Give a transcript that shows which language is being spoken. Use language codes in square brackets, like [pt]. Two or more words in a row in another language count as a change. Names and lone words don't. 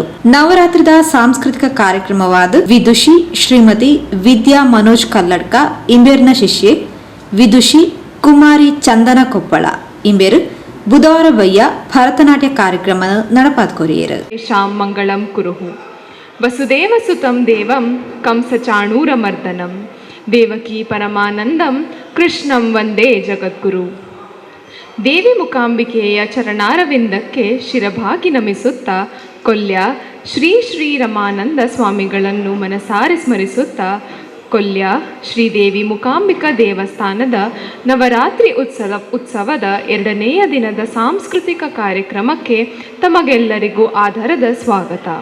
[tcy] ನವರಾತ್ರಿದ ಸಾಂಸ್ಕೃತಿಕ ಕಾರ್ಯಕ್ರಮವಾದ ವಿದುಷಿ ಶ್ರೀಮತಿ ವಿದ್ಯಾ ಮನೋಜ್ ಕಲ್ಲಡ್ಕ ಇಂಬೇರ್ನ ಶಿಷ್ಯೆ ವಿದುಷಿ ಕುಮಾರಿ ಚಂದನ ಕೊಪ್ಪಳ ಇಂಬೇರು ಬುಧವಾರ ಬಯ್ಯ ಭರತನಾಟ್ಯ ಕಾರ್ಯಕ್ರಮ ನಡಪಾದ್ಕೊರಿಯರು. [sa] ಶಾಂ ಮಂಗಳಂ ಕುರುಹು ವಸುದೇವ ಸುತಂ ದೇವಂ ಕಂಸಚಾಣೂರಮರ್ದನಂ ದೇವಕಿ ಪರಮಾನಂದಂ ಕೃಷ್ಣಂ ವಂದೇ ಜಗದ್ಗುರು. [kn] ದೇವಿ ಮೂಕಾಂಬಿಕೆಯ ಚರಣಾರವಿಂದಕ್ಕೆ ಶಿರಭಾಗಿ ನಮಿಸುತ್ತಾ ಕೊಲ್ಯ ಶ್ರೀ ಶ್ರೀ ರಮಾನಂದ ಸ್ವಾಮಿಗಳನ್ನು ಮನಸಾರೆ ಸ್ಮರಿಸುತ್ತಾ ಕೊಲ್ಯ ಶ್ರೀದೇವಿ ಮೂಕಾಂಬಿಕಾ ದೇವಸ್ಥಾನದ ನವರಾತ್ರಿ ಉತ್ಸವದ 2ನೇಯ ದಿನದ ಸಾಂಸ್ಕೃತಿಕ ಕಾರ್ಯಕ್ರಮಕ್ಕೆ ತಮಗೆಲ್ಲರಿಗೂ ಆಧಾರದ ಸ್ವಾಗತ.